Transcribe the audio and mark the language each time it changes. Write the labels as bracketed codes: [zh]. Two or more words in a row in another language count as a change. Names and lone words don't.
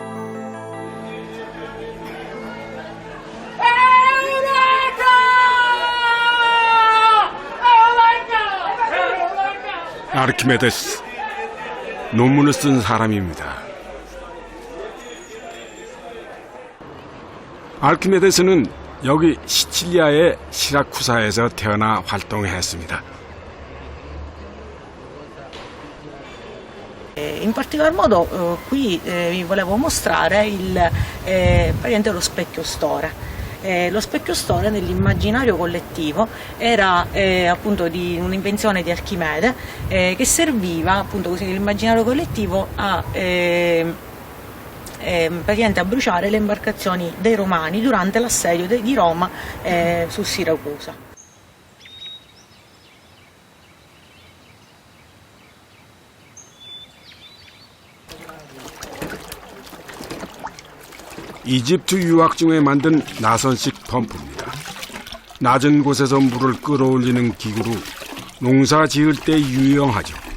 [ko] 아르키메데스, 논문을 쓴 사람입니다. 아르키메데스는 여기 시칠리아의 시라쿠사에서 태어나 활동했습니다. [it] In particolar modo qui vi volevo mostrare praticamente lo specchio Stora. Lo specchio Stora nell'immaginario collettivo era appunto di un'invenzione di Archimede che serviva appunto così nell'immaginario collettivo a praticamente a bruciare le imbarcazioni dei Romani durante l'assedio di Roma su Siracusa. [ko] 이집트 유학 중에 만든 나선식 펌프입니다. 낮은 곳에서 물을 끌어올리는 기구로 농사 지을 때 유용하죠.